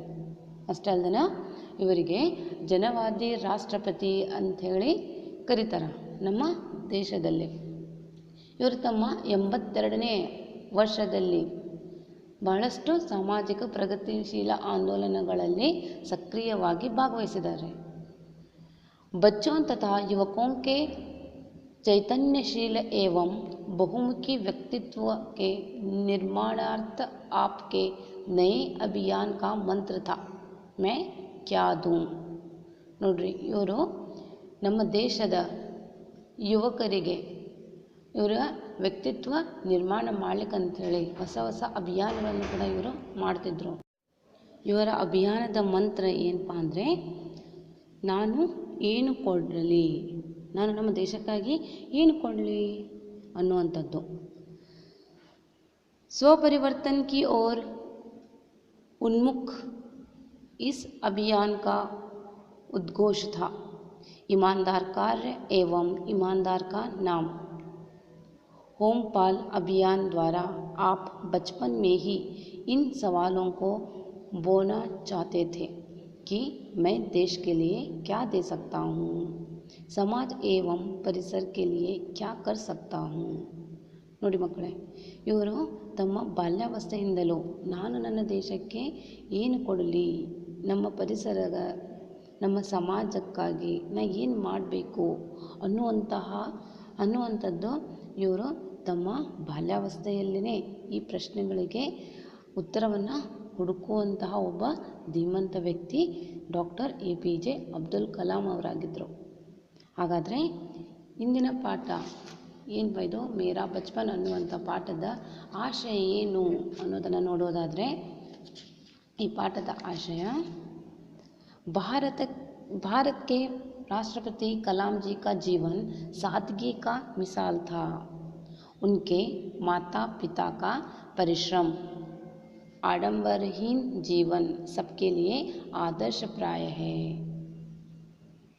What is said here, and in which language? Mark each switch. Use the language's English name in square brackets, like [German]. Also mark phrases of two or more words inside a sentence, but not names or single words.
[Kannada] ಅಷ್ಟೇ ಅಲ್ಲದೆ ಇವರಿಗೆ ಜನವಾದಿ ರಾಷ್ಟ್ರಪತಿ ಅಂಥೇಳಿ ಕರೀತಾರೆ ನಮ್ಮ ದೇಶದಲ್ಲಿ। ಇವರು ತಮ್ಮ 82ನೇ ವರ್ಷದಲ್ಲಿ ಬಹಳಷ್ಟು ಸಾಮಾಜಿಕ ಪ್ರಗತಿಶೀಲ ಆಂದೋಲನಗಳಲ್ಲಿ सक्रियವಾಗಿ ಭಾಗವಹಿಸಿದ್ದಾರೆ। [Hindi] बच्चों तथा युवकों के चैतन्यशील एवं बहुमुखी व्यक्तित्व के निर्माणार्थ आपके नए अभियान का मंत्र था, मैं क्या दूं। [Kannada] ನೋಡ್ರಿ, ಇವರು ನಮ್ಮ ದೇಶದ ಯುವಕರಿಗೆ ಇವರ ವ್ಯಕ್ತಿತ್ವ ನಿರ್ಮಾಣ ಮಾಡ್ಲಿಕ್ಕಂಥೇಳಿ ಹೊಸ ಹೊಸ ಅಭಿಯಾನಗಳನ್ನು ಕೂಡ ಇವರು ಮಾಡ್ತಿದ್ರು। ಇವರ ಅಭಿಯಾನದ ಮಂತ್ರ ಏನಪ್ಪ ಅಂದರೆ, ನಾನು ಏನು ಕೊಡಲಿ, ನಾನು ನಮ್ಮ ದೇಶಕ್ಕಾಗಿ ಏನು ಕೊಡಲಿ ಅನ್ನುವಂಥದ್ದು। [Hindi] स्वपरिवर्तन की ओर उन्मुख इस अभियान का उद्घोष था, ईमानदार कार्य एवं ईमानदार का नाम। होमपाल अभियान द्वारा आप बचपन में ही इन सवालों को बोना चाहते थे कि मैं देश के लिए क्या दे सकता हूँ, समाज एवं परिसर के लिए क्या कर सकता हूँ। [Kannada] ನೋಡಿ ಮಕ್ಕಳೇ, ಇವರು ತಮ್ಮ ಬಾಲ್ಯಾವಸ್ಥೆಯಿಂದಲೂ ನಾನು ನನ್ನ ದೇಶಕ್ಕೆ ಏನು ಕೊಡಲಿ, ನಮ್ಮ ಪರಿಸರದ ನಮ್ಮ ಸಮಾಜಕ್ಕಾಗಿ ನಾ ಏನು ಮಾಡಬೇಕು ಅನ್ನುವಂಥದ್ದು ಇವರು ತಮ್ಮ ಬಾಲ್ಯಾವಸ್ಥೆಯಲ್ಲಿನೇ ಈ ಪ್ರಶ್ನೆಗಳಿಗೆ ಉತ್ತರವನ್ನು ಹುಡುಕುವಂತಹ ಒಬ್ಬ ಧೀಮಂತ ವ್ಯಕ್ತಿ ಡಾಕ್ಟರ್ APJ ಅಬ್ದುಲ್ ಕಲಾಂ ಅವರಾಗಿದ್ದರು। ಹಾಗಾದರೆ ಇಂದಿನ ಪಾಠ ಏನು ಬೈದು ಮೇರಾ ಬಚ್ಪನ್ ಅನ್ನುವಂಥ ಪಾಠದ ಆಶಯ ಏನು ಅನ್ನೋದನ್ನು ನೋಡೋದಾದರೆ, ಈ ಪಾಠದ ಆಶಯ [Hindi] भारत के राष्ट्रपति कलाम जी का जीवन सादगी का मिसाल था। उनके माता पिता का परिश्रम आडंबरहीन जीवन सबके लिए आदर्श प्राय है।